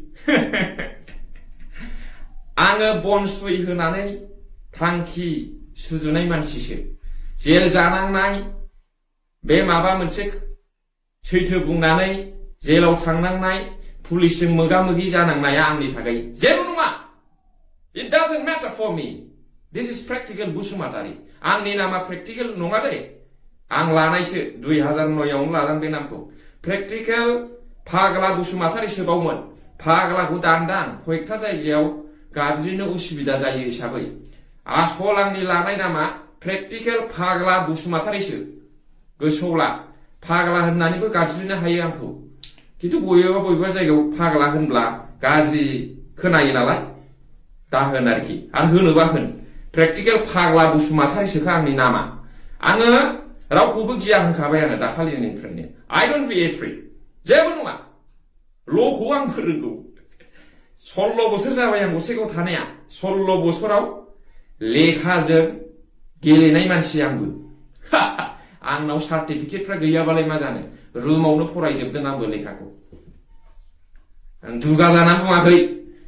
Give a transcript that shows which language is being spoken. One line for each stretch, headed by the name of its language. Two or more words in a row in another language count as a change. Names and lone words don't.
Bodo: आङो बन सुइ होनानै थांखि सुजुनाय मानसिसो जेल जानांनाय बे माबा मोनसे सैथो बुंनानै जेलाव थांनांनाय पुलिसजों मोगा मोगि जानांनाया आंनि थाखाय जेबो नङा
English: it doesn't matter for me this is practical
Bodo: बसुमतारी आंनि नामा प्रेक्टिकल नङा दे आं लानायसो 2009 आवनो लादों बे नामखौ प्रेक्टिकल फाग्ला बसुमतारीसो बावमोन फाग्लाखौ दानदां कयेकथा जायगायाव गाबज्रिनो उसुबिदा जायो हिसाबै आसल आंनि लानाय नामा प्रेक्टिकल फाग्ला बसुमतारीसो गोसोआव ला फाग्ला होननानैबो गाबज्रिनो हायो आंखौ किन्तु बबेबा जायगायाव फाग्ला होनब्ला गाज्रि खोनायो नालाय दा होन आरोखि आरो होनोबा होन प्रेक्टिकल फाग्ला बसुमतारीसोखा आंनि नामा आङो रावखौबो गिया होनखाबाय आङो दाखालिनिफ्रायनो
English: I don't be afraid
Bodo: जेबो नङा ल'खौ आं फोरोंगौ 16 बोसोर जाबाय आं गसाइगाव थानाया 16 बोसोराव लेखाजों गेलेनाय मानसि आंबो आंनाव सार्टिफिकेटफ्रा गैयाबालाय मा जानो रुमावनो फरायजोबदों आंबो लेखाखौ आं दुगा जाना बुङाखै